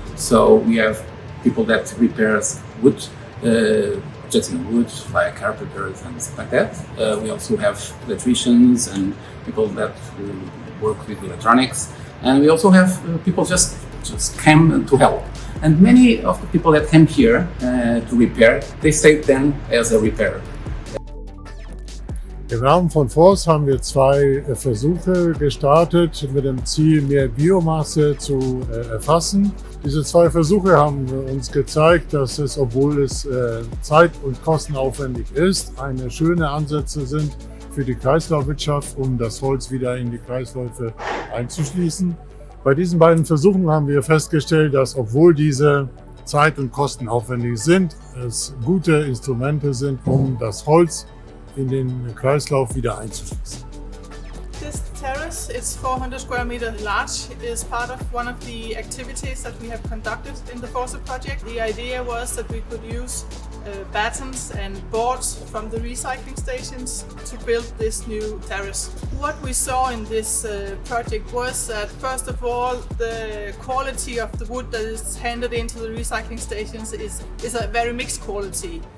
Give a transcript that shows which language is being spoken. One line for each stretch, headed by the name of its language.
English: So we have people that repairs wood, just in wood, like carpenters and stuff like that. We also have electricians and people that work with electronics. And we also have people just came to help. And many of the people that came here to repair, they stayed then as a repairer.
German: Im Rahmen von FORCE haben wir 2 Versuche gestartet mit dem Ziel, mehr Biomasse zu erfassen. Diese 2 Versuche haben uns gezeigt, dass es, obwohl es zeit- und kostenaufwendig ist, eine schöne Ansätze sind für die Kreislaufwirtschaft, um das Holz wieder in die Kreisläufe einzuschließen. Bei diesen beiden Versuchen haben wir festgestellt, dass, obwohl diese zeit- und kostenaufwendig sind, es gute Instrumente sind, um das Holz in den Kreislauf wieder einzuschließen.
English: This terrace is 400 square meters large. It is part of one of the activities that we have conducted in the FORCE project. The idea was that we could use battens and boards from the recycling stations to build this new terrace. What we saw in this project was that, first of all, the quality of the wood that is handed into the recycling stations is a very mixed quality.